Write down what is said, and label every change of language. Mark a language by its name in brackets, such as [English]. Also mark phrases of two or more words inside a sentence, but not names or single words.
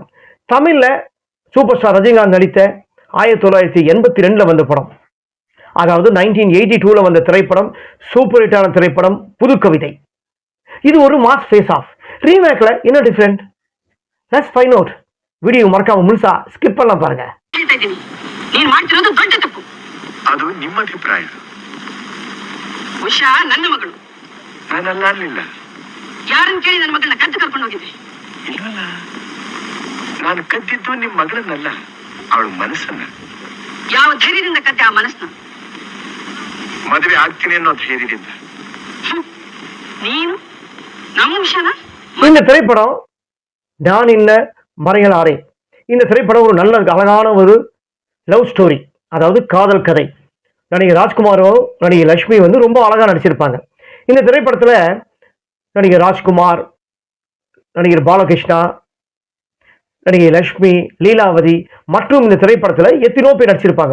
[Tamil] தமிழ்ல சூப்பர் ஸ்டார் ரஜினிகாந்த் நடித்த 1982 வந்த படம், அதாவது 1982 வந்த திரைப்படம், சூப்பர் ஹிட்டான திரைப்படம் புதுக்கவிதை. இது ஒரு [English] mass face off. [Tamil] ரீமேக்ல என்ன டிஃபரெண்ட்? [English] let's find out. [Tamil] வீடியோ மறக்காம முழுசா ஸ்கிப் பண்ணலாம் பாருங்க. [Kannada] ನೀನು ಮಾಡ್ತಿರೋದು ದೊಡ್ಡ ತಪ್ಪು. ಅದು ನಿಮ್ಮ ಅಭಿಪ್ರಾಯ. ಉಷಾ ನನ್ನ ಮಗಳು. ನಾನಲ್ಲ ಅಲ್ಲಿಲ್ಲ. ಯಾರನ್ನು ಕೇಳಿ ನನ್ನ ಮಗಳನ್ನ ಕದ್ದು ಕರ್ಕೊಂಡು ಹೋಗಿದ್ದೆ? ಇಲ್ಲಲ್ಲ, ನಾನು ಕದ್ದಿದ್ದು ನಿಮ್ಮ ಮಗಳನ್ನಲ್ಲ, ಅವಳ ಮನಸ್ಸನ್ನ. ಯಾವ ಧೈರ್ಯದಿಂದ ಕದ್ದೆ ಆ ಮನಸ್ಸನ್ನ? ಮದುವೆ ಆಗ್ತೀನಿ ಅನ್ನೋ ಧೈರ್ಯದಿಂದ. ನೀನು ನಮ್ಮ ಉಷಾನ? [Tamil] இந்த திரைப்படம் நான் இன்ன மலையராரே. இந்த திரைப்படம் ஒரு நல்ல அழகான ஒரு [English] love story, [Tamil] அதாவது காதல் கதை. நடிகர் ராஜ்குமாரும் நடிகர் லட்சுமி ரொம்ப அழகா நடிச்சிருப்பாங்க. இந்த திரைப்படத்துல நடிகர் ராஜ்குமார், நடிகர் பாலகிருஷ்ணா, நடிகை லட்சுமி, லீலாவதி மற்றும் இந்த திரைப்படத்துல எத்தனோ பேர் நடிச்சிருப்பாங்க.